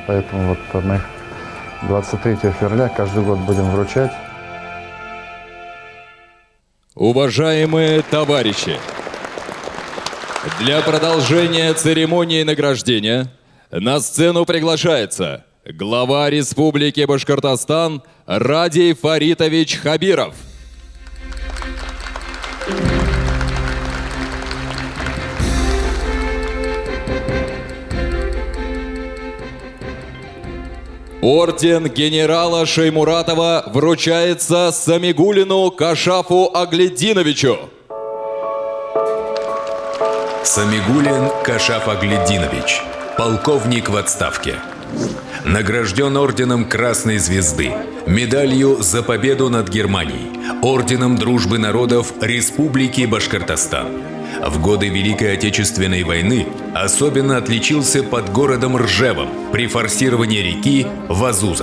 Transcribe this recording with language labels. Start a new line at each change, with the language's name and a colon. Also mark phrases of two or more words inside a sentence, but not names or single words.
Russian: Поэтому вот мы 23 февраля каждый год будем вручать. Уважаемые товарищи, для продолжения церемонии награждения на сцену приглашается глава Республики Башкортостан Радий Фаритович Хабиров. Орден генерала Шеймуратова вручается Самигуллину Кашафу Агледдиновичу. Самигуллин Кашаф Агледдинович, полковник в отставке. Награжден орденом Красной Звезды, медалью за победу над Германией, орденом Дружбы народов Республики Башкортостан. В годы Великой Отечественной войны особенно отличился под городом Ржевом при форсировании реки Вазуза.